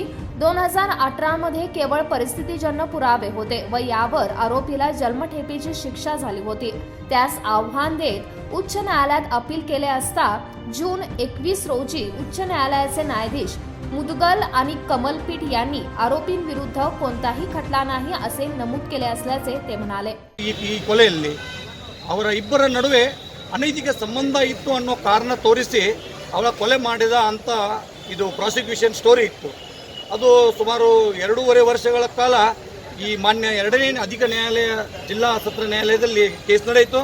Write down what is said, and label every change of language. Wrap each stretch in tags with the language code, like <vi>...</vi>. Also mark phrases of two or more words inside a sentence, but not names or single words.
<mr>2018 मध्ये केवळ परिस्थितीजन्य पुरावे होते व यावर आरोपीला जन्मठेपेची शिक्षा झाली होती। त्यास आव्हान देत उच्च न्यायालयात अपील केले असता जून 21 रोजी उच्च न्यायालयाचे न्यायाधीश मुदगल आणि कमलपीठ यांनी आरोपींविरुद्ध कोणताही खटला नाही असे नमूद केले असल्याचे ते म्हणाले।</mr> <kn>ಈ ಕೊಲೆಯಲ್ಲಿ ಅವರ ಇಬ್ಬರ ನಡುವೆ ಅನೈತಿಕ ಸಂಬಂಧ ಇತ್ತು ಅನ್ನೋ ಕಾರಣ ತೋರಿಸಿ ಅವಳ ಕೊಲೆ ಮಾಡಿದ ಅಂತ ಇದು</kn> <en>prosecution story</en> <kn>ಇತ್ತು। ಅದು ಸುಮಾರು 2.5 ವರ್ಷಗಳ ಕಾಲ ಈ ಮಾನ್ಯ 2ನೇ ಅಧಿಕ ನ್ಯಾಯಾಲಯ ಜಿಲ್ಲಾ ಸತ್ರ ನ್ಯಾಯಾಲಯದಲ್ಲಿ ಕೇಸ್ ನಡೆಯಿತು।</kn>